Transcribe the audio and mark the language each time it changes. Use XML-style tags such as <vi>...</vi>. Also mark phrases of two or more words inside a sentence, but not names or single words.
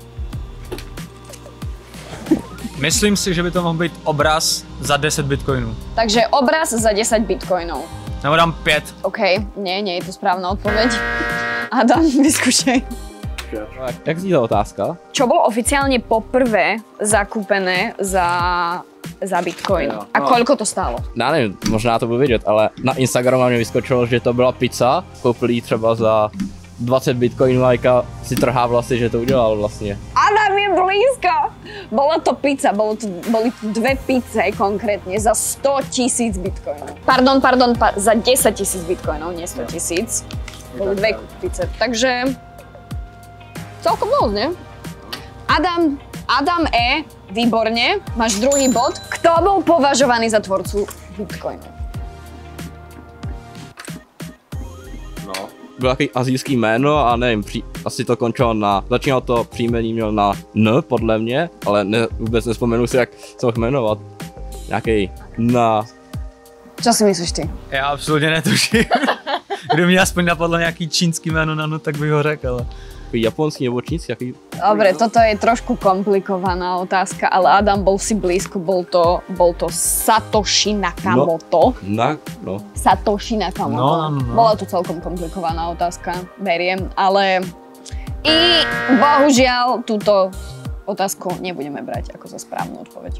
<cs>Myslím si, že by to mohl být obraz za 10 bitcoinů.</cs> <sk>Takže obraz za 10 bitcoinov.</sk> <cs>Nebo dám 5.</cs> <sk>OK, nie je to správna odpoveď. Adam, vyskúšaj.</sk> <cs>Jak zní ta otázka?</cs> <sk>Čo bolo oficiálne poprvé zakúpené za Bitcoin? A koľko to stálo?</sk> <cs>Já nevím, možná to budu vědět, ale na Instagramu mě vyskočilo, že to byla pizza, koupili třeba za 20 bitcoinů a Jaka si trhá vlasy, že to udělal vlastně.</cs> <sk>Adam je blízko! Bola to pizza, boli dve pizze konkrétne za 100 000 bitcoinov. Pardon, za 10 000 bitcoinov, nie 100 000. Boli dve pizze, takže celkom dosť, ne? Adam E, výborne, máš druhý bod. Kto bol považovaný za tvorcu Bitcoinu? No.</sk> <cs>Byl takový asijský jméno a nevím, asi to končilo začínalo to příjmení měl na N, podle mě, ale vůbec nespomenu si, jak se mohl jmenovat. Nějaký na...</cs> <sk>Čo si myslíš ty?</sk> <cs>Já absolutně netuším. Kdyby mě aspoň napadlo nějaký čínský jméno na N, tak bych ho řekl, ale... Japonský nebo čínsky, jaký?</cs> <sk>Dobre, toto je trošku komplikovaná otázka, ale Adam bol si blízko, bol to Satoshi Nakamoto. No. Satoshi Nakamoto. No. Bola to celkom komplikovaná otázka, beriem, ale bohužiaľ túto otázku nebudeme brať ako za správnu odpoveď.</sk>